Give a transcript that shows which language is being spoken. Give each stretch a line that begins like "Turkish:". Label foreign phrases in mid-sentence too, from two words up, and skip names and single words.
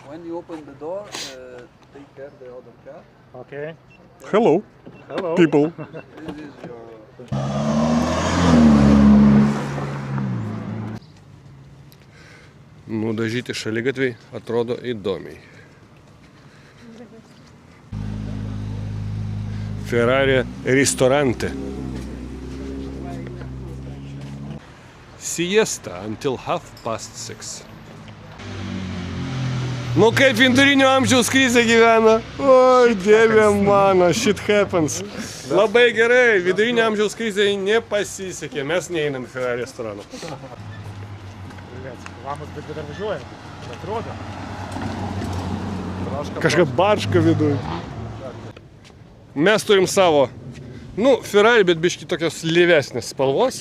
English: When you open the door, take care the other car. Okay. Hello, Hello. people. This is your.
Lithuanian: Nudažyti šaligatviai atrodo įdomiai. Ferrari ristorante.
English: Siesta until 6:30.
Lithuanian: Nu kaip vidurinio amžiaus krizė gyvena? Oi, dieve mano,
English: shit happens.
Lithuanian: Labai gerai, vidurinio amžiaus krizė nepasisekė, mes neeinam į Ferrari restoraną. Vamos, bet dar važiuojam. Atrodo. Kažką baršką viduj. Mes turim savo, nu, Ferrari, bet biški tokios lyvesnės spalvos.